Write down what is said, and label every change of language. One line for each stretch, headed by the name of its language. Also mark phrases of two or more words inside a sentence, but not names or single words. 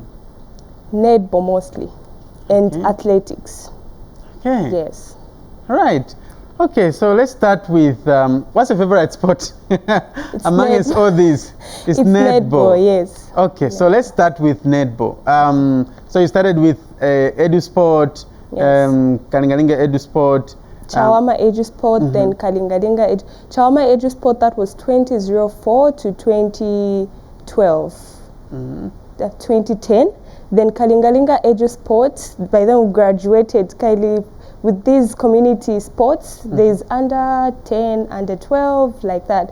English: Netball mostly, and athletics. Okay. Yes. All right. Okay, so let's start with what's your favorite sport amongst all these? It's netball. Yes. Okay, so let's start with netball. So you started with EduSport, Yes. Kalingalinga EduSport. Chawama EduSport, then Kalingalinga Chawama EduSport, that was 2004 to 2012. 2010. Then Kalingalinga EduSport, by then we graduated with these community sports. There's under 10, under 12, like that.